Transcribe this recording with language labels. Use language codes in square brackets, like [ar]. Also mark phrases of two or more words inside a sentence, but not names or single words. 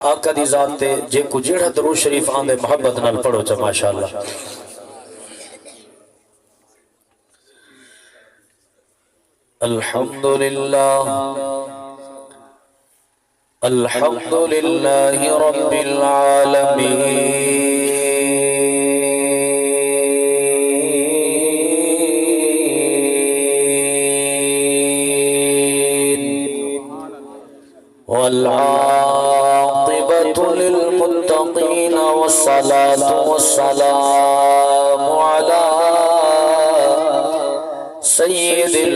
[skr] آقا دی ذات تے جے کو جیڑا درود شریف آندے محبت نال پڑھو چا ماشاءاللہ۔ [ar] الحمدللہ الحمدللہ رب العالمین والعاقبة للمتقين والصلاة والسلام على سيد